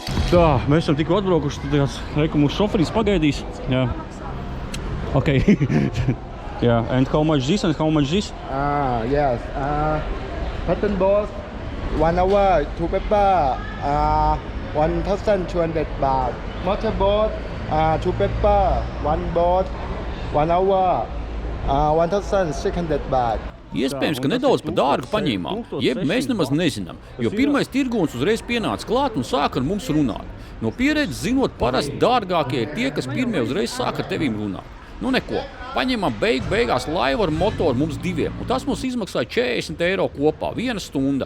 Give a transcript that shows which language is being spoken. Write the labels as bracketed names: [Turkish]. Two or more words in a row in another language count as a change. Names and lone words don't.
[Latvian] Tā, mēs esam tikko atbraukuši, tad tāds, reku, mūsu šoferis pagaidīs. Jā. [English] Ok. Yeah, and how much this and how much this? Yes. Pattern boat 1 hour 2 pepper 1,200 baht. Motor boat 2 pepper 1 boat 1 hour 1,600 baht. [Latvian] Iespējams, ka nedaudz par dārgu paņēmām, jeb mēs nemaz nezinām, jo pirmais tirgonis uzreiz pienāca klāt un sāka ar mums runāt. No pieredzes zinot, parasti dārgākie ir tie, kas pirmie uzreiz sāka ar tevīm runāt. Nu neko, paņēmām beigās laivu ar motoru mums diviem, un tas mums izmaksāja 40 eiro kopā, 1 stunda.